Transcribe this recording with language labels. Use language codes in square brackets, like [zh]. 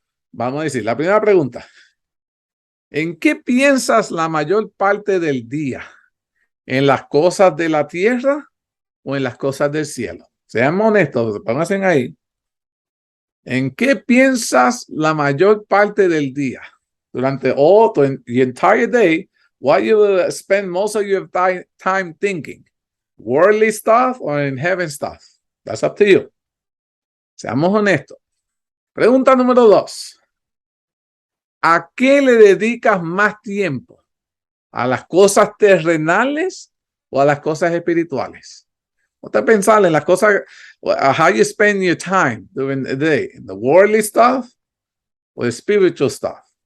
[es] Vamos a decir, la primera pregunta. ¿En qué piensas la mayor parte del día? ¿En las cosas de la tierra o en las cosas del cielo? Sean honestos, pónganse ahí. ¿En qué piensas la mayor parte del día? Durante [en] all the entire day, what you will spend most of your time thinking? Worldly stuff or in heaven stuff? That's up to you. [es] Seamos honestos. Pregunta número 2. ¿A qué le dedicas más tiempo? ¿A las cosas terrenales o a las cosas espirituales? Usted pensar en las cosas, [en] how you spend your time during the day, the worldly stuff or the spiritual stuff.